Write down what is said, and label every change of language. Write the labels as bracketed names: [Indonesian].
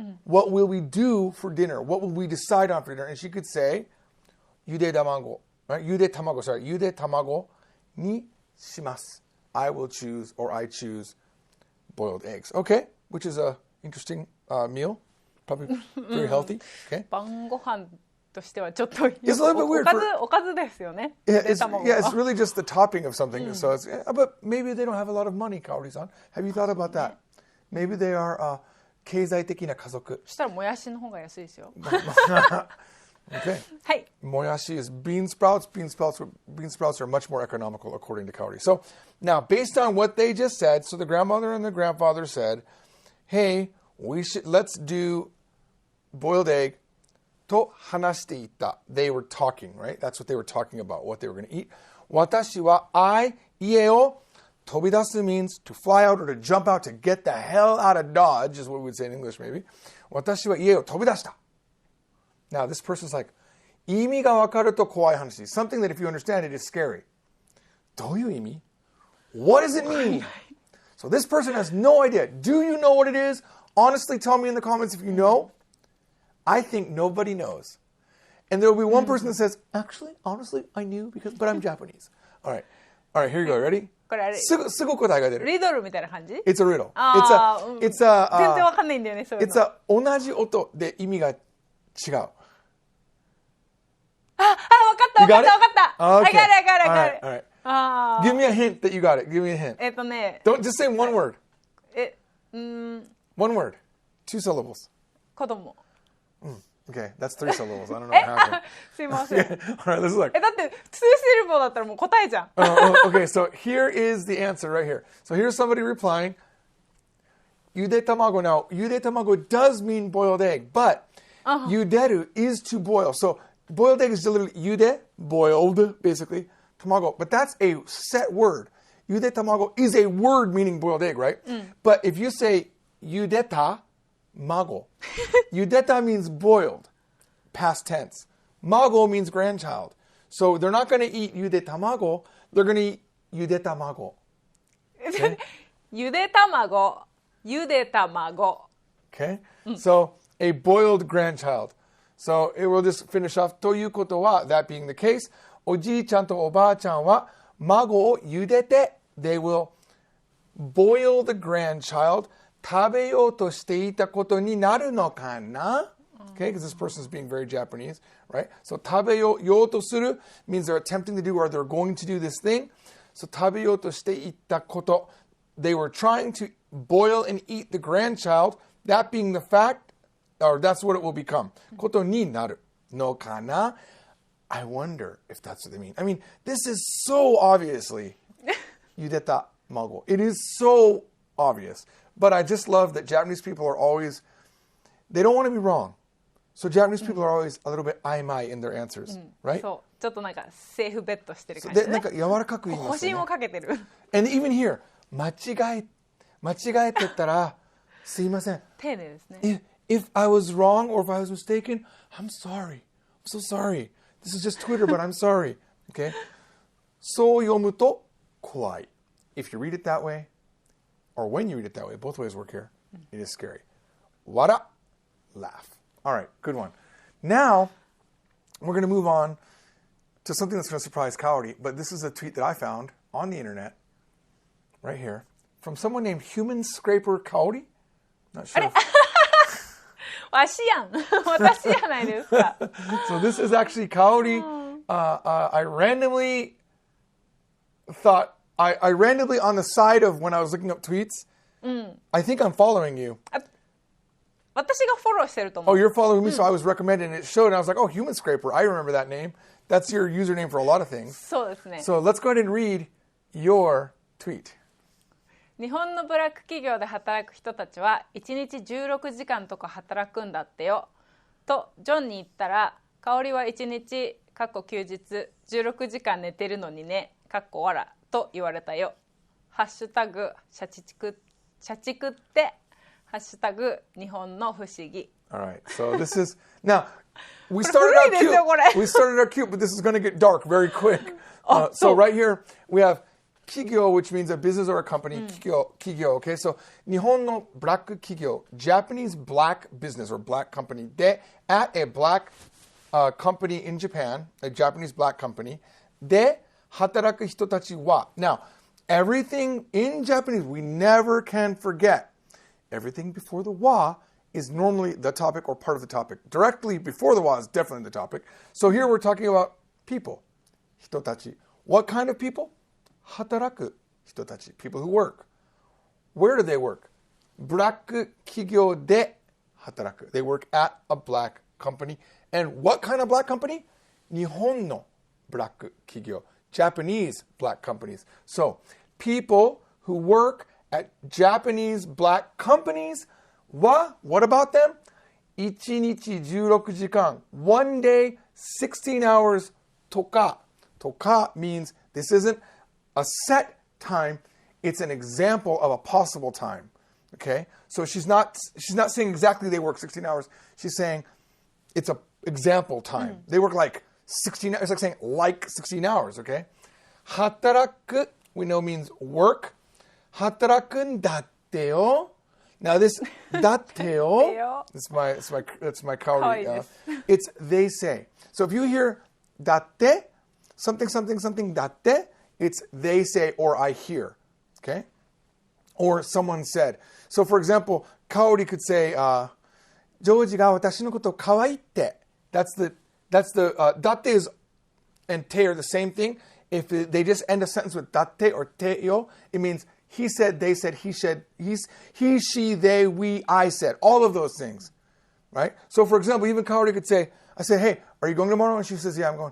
[English] What will we do for dinner? What will we decide on for dinner? And she could say, ゆで卵. [Japanese] Right? ゆで卵にします. [English] I will choose, or I choose, boiled eggs. Okay? Which is a interesting meal. Probably very healthy. Okay? [Japanese] 晩ご飯としてはちょっと [English] It's a little bit weird. [Japanese] おかずですよね。 [English] Yeah, it's really just the topping of something. So it's, but maybe they don't have a lot of money, Kaori-san. Have you thought about that? Maybe they are [Japanese] 経済的な家族. そしたらもやしの方が安いですよ。 [English] Okay. [Japanese] はい。 [English] Moyashi is bean sprouts. Bean sprouts are much more economical according to Kaori. So now, based on what they just said, so the grandmother and the grandfather said, hey, let's do boiled egg. To hanashite ita. They were talking, right? That's what they were talking about, what they were going to eat. Watashi wa ie o tobidasu means to fly out or to jump out, to get the hell out of Dodge, is what we would say in English maybe. [Japanese] Watashi wa ie o tobidashita. [English] Now, this person's like, [Japanese] 意味がわかると怖い話. [English] Something that if you understand it is scary. [Japanese] どういう意味? [English] What does it mean? So this person has no idea. Do you know what it is? Honestly, tell me in the comments if you know. I think nobody knows. And there will be one person that says, actually, honestly, I knew, but I'm Japanese. All right, here you go. Ready? [Japanese] これあれ、すぐ答えが出る。リドルみたいな感じ？ [English] It's a riddle. あー、 It's a [Japanese] 全然わかんないんだよね、そういうの。 [English] It's a [Japanese] 同じ音で意味が違う。わかった。 [English] You got it? I Okay. got it. All right. あ Give me a hint that you got it. Give me a hint. ね、 Don't just say one word. ん One word. 2 syllables. [Japanese] 子供。 [English] Okay, that's 3 syllables. I don't know what happened. [Japanese] すいません。 [English] All right, let's look. [Japanese] だって2シルボーだったらもう答えじゃん。 [English] Okay, so here is the answer right here. So here's somebody replying. Yude tamago. Now, yude tamago does mean boiled egg, but yuderu is to boil. So boiled egg is literally yude, boiled, basically, tamago. But that's a set word. Yude tamago is a word meaning boiled egg, right? But if you say yudeta mago, yudeta means boiled, past tense. Mago means grandchild. So they're not going to eat yude tamago, they're going to eat yude tamago. [Japanese] ゆで卵。 [English] Okay? So a boiled grandchild. So it will just finish off. [Japanese] ということは, [English] that being the case, [Japanese] おじいちゃんとおばあちゃんは孫を茹でて [English] they will boil the grandchild [Japanese] 食べようとしていたことになるのかな? [English] Okay, because this person is being very Japanese, right? So [Japanese] 食べようとする [English] means they're attempting to do or they're going to do this thing. So [Japanese] 食べようとしていたこと [English] they were trying to boil and eat the grandchild, that being the fact, or that's what it will become. [Japanese] ことになるのかな? [English] I wonder if that's what they mean. I mean, this is so obviously yudeta mago. It is so obvious. But I just love that Japanese people are always, they don't want to be wrong. So Japanese people are always a little bit aimai in their answers, right? [Japanese] そう。ちょっとなんかセーフベットしてる感じ、ね。で、なんか柔らかく言いますよね。保身をかけてる。 [English] And even here, [Japanese] 間違えてたら、すいません。丁寧ですね。 [English] If I was wrong or if I was mistaken, I'm sorry. I'm so sorry. This is just Twitter, but I'm sorry. [Japanese] Okay? そう読むと怖い. [English] If you read it that way, or when you read it that way, both ways work here, it is scary. Wara, laugh. All right, good one. Now, we're going to move on to something that's going to surprise Kaori, but this is a tweet that I found on the internet, right here, from someone named Human Scraper Kaori. Not sure. [Japanese] わしやん。私じゃないですか。 [English] So this is actually Kaori. I randomly thought, I randomly on the side of when I was looking up tweets, I think I'm following you. [Japanese] 私がフォローしてると思 [English] Oh, [Japanese] う。 [English] you're following me, so I was recommended and it showed, and I was like, oh, Human Scraper, I remember that name. That's your username for a lot of things. [Japanese] そうですね。 [English] So let's go ahead and read your tweet. [Japanese] 日本のブラック企業で働く人たちは1日16時間とか働くんだってよとジョンに言ったら、香織は1日休日16時間寝てるのにねわらと言われたよ。ハッシュタグ社畜ってハッシュタグ日本の不思議。 [English] All right, so this is now we started out cute. We started out cute, but this is going to get dark very quick. So right here we have Kigyo, which means a business or a company. Kigyo, okay? So, 日本の black 企業, Japanese black business or black company. De, at a black company in Japan, a Japanese black company. [Japanese] De, 働く人たちは. [English] Now, everything in Japanese, we never can forget. Everything before the wa is normally the topic or part of the topic. Directly before the wa is definitely the topic. So here we're talking about people. 人たち.What kind of people? 働く人たち, people who work. Where do they work? [Japanese] ブラック企業で働く. [English] They work at a black company And what kind of black company? [Japanese] 日本の black 企業. [English] Japanese black companies. So, people who work at Japanese black companies, what about them? [Japanese] 1日16時間. [English] One day, 16 hours とか. とか means this isn't a set time. It's an example of a possible time. Okay? So she's not saying exactly they work 16 hours. She's saying it's an example time. They work like 16 hours. It's like saying like 16 hours. Okay? 働く, we know means work. [Japanese] 働くんだってよ. [English] Now this だってよ, that's my kaori. It's they say. So if you hear だって, something だって, it's they say or I hear. Okay? Or someone said. So for example, Kaori could say, [Japanese] ジョージが私のこと可愛いって. [English] That's the datte is and te are the same thing. If they just end a sentence with datte or te yo, it means he said, they said, he said, he, she, they, we, I said. All of those things. Right? So for example, even Kaori could say, I said, hey, are you going tomorrow? And she says, yeah, I'm going.